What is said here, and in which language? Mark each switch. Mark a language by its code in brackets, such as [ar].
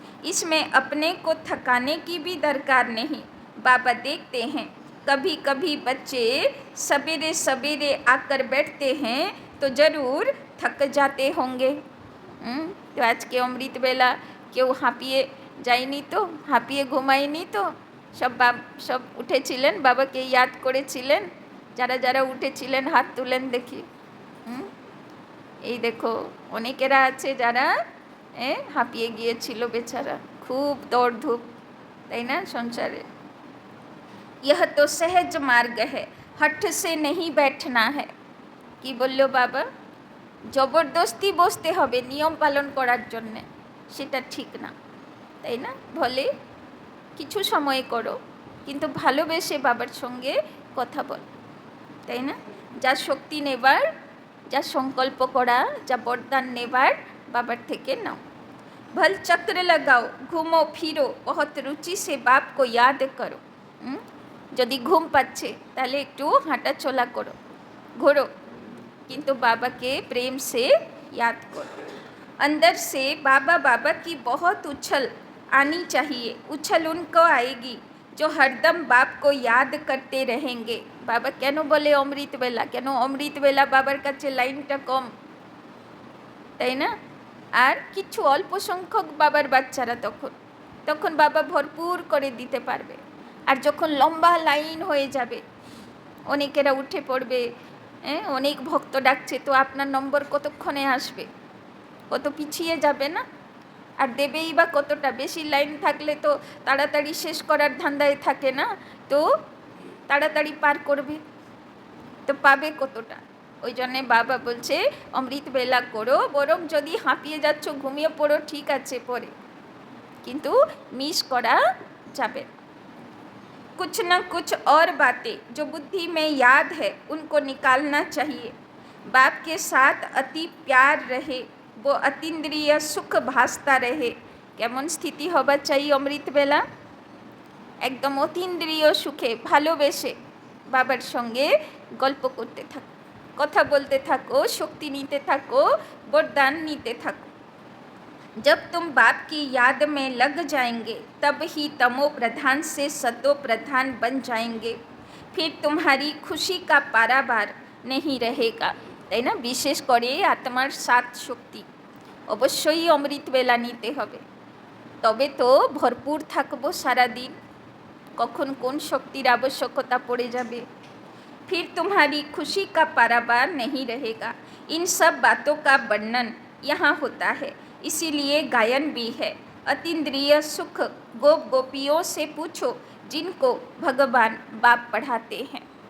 [hi] इसमें अपने को थकाने की भी दरकार नहीं। बाबा देखते हैं कभी कभी बच्चे सवेरे सवेरे आकर बैठते हैं तो ज़रूर थक जाते होंगे। तो आज के अमृत बेला [bn] কেউ হাঁপিয়ে যায়নি তো, হাঁপিয়ে ঘুমায়নি তো? সব উঠেছিলেন, বাবাকে ইয়াদ করেছিলেন? যারা যারা উঠেছিলেন হাত তুলেন দেখি। এই দেখো অনেকেরা আছে যারা হাঁপিয়ে গিয়েছিল বেচারা, খুব দৌড়ধূপ, তাই না সংসারে। [hi] यह तो सहज मार्ग है, हठ से नहीं बैठना है। [bn] কি বললো বাবা? জবরদস্তি বসতে হবে নিয়ম পালন করার জন্যে, সেটা ঠিক না, তাই না? বলে কিছু সময় করো, কিন্তু ভালোবেসে বাবার সঙ্গে কথা বল, তাই না? যা শক্তি নেবার, যা সংকল্প করা, যা বরদান নেবার বাবার থেকে নাও। [hi] भल चक्र लगाओ, घूमो फिरो, बहुत रुचि से बाप को याद करो। [bn] যদি ঘুম পাচ্ছে তাহলে একটু হাঁটা চলা করো, ঘোরো, কিন্তু বাবাকে [hi] प्रेम से याद करो। अंदर से बाबा बाबा की बहुत उछल आनी चाहिए, उछल उनको आएगी जो हरदम बाप को याद करते रहेंगे। [bn] बाबा কেন বলে অমৃত বেলা? কেন অমৃত বেলা বাবার কাছে লাইনটা কম, তাই না? আর কিছু অল্প সংখ্যক বাবার বাচ্চারা তখন বাবা ভরপুর করে দিতে পারবে। আর যখন লম্বা লাইন হয়ে যাবে, অনেকেরা উঠে পড়বে, অনেক ভক্ত ডাকছে, তো আপনার নম্বর কতক্ষণে আসবে? কত পিছিয়ে যাবে না? আর দেবেই বা কতটা? বেশি লাইন থাকলে তো তাড়াতাড়ি শেষ করার ধান্দায় থাকে না, তো তাড়াতাড়ি পার করবে, তো পাবে কতটা? ওই জন্যে বাবা বলছে অমৃত বেলা করো, বরং যদি হাঁপিয়ে যাচ্ছ ঘুমিয়ে পড়ো, ঠিক আছে পরে, কিন্তু মিস করা যাবে না। [hi] कुछ न कुछ और बातें जो बुद्धि में याद है उनको निकालना चाहिए। बाप के साथ अति प्यार रहे, वो अतीन्द्रिय सुख भासता रहे। [bn] কেমন স্থিতি হবার চাই অমৃত বেলা? একদম অতীন্দ্রিয় সুখে ভালোবেসে বাবার সঙ্গে গল্প করতে থাকো, কথা বলতে থাকো, শক্তি নিতে থাকো, বরদান নিতে থাকো। [hi] जब तुम बाप की याद में लग जाएंगे तब ही तमो प्रधान से सतो प्रधान बन जाएंगे, फिर तुम्हारी खुशी का पारावार नहीं रहेगा, [bn] তাই না? বিশেষ করে আত্মার সাত শক্তি অবশ্যই অমৃত বেলা নিতে হবে। তবে তো ভরপুর থাকবো সারাদিন, কখন কোন শক্তির আবশ্যকতা পড়ে যাবে। [hi] फिर तुम्हारी खुशी का पारावार नहीं रहेगा। इन सब बातों का वर्णन यहाँ होता है, इसीलिए गायन भी है। अतीन्द्रिय सुख गोप गोपियों से पूछो जिनको भगवान बाप पढ़ाते हैं।